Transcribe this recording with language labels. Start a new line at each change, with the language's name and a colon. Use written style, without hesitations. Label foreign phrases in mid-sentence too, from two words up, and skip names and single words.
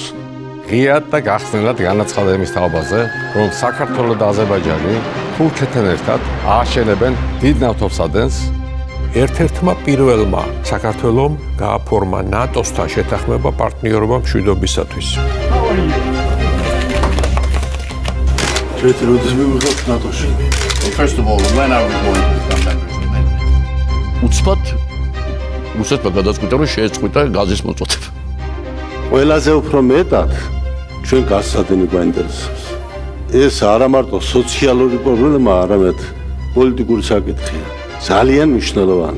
Georgian: ღიად და გახსნილად განაცხადა იმის თაობაზე, რომ საქართველოს და აზერბაიჯანი თურქეთთან ერთად ააშენებენ დიდ ნავთობსადენს. ერთ-ერთმა პირველმა საქართველომ გააფორმა ნატოსთან შეთანხმება პარტნიორობა მშვიდობისათვის. It's როდის მივიღებთ ნატოში?
English: First of all, when are we going to become members of NATO?
Georgian: უცბად რუსეთმა გადაწყვიტა, რომ შეეწყვიტა გაზის მოწოდება. ყველაზე უფრო მეტად ჩვენ გასცადენი გვაინტერესებს. ეს არა მარტო სოციალური პრობლემა, არამედ პოლიტიკური საკითხია. ძალიან მნიშვნელოვანი.